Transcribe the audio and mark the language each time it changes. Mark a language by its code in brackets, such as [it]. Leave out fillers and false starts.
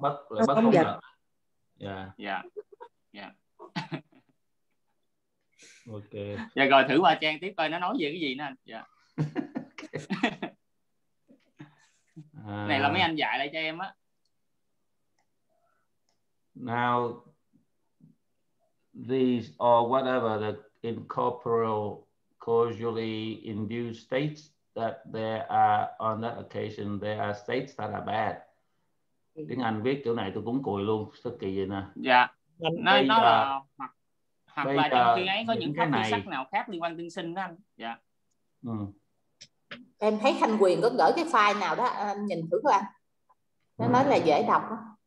[vi] Bất là bất không giật. Dạ. Dạ. Ok. Dạ rồi thử qua trang tiếp coi nó nói về cái gì nữa anh. Dạ. Này là mấy anh dạy lại cho em á. [en] Now these are whatever the incorporeal causally induced states that there are on that occasion, there are states that are bad. [vi] Tiếng Anh viết chỗ này tôi cũng cùi luôn, sức kỳ vậy nè. Dạ. Yeah. Nó là hoặc là trong khi ấy có những cái này, sắc nào khác liên quan tương sinh đó anh. Dạ. Yeah. Ừ. Em thấy Thanh Quyền có gửi cái file nào đó, anh nhìn thử coi anh. Nó nói là dễ đọc đó.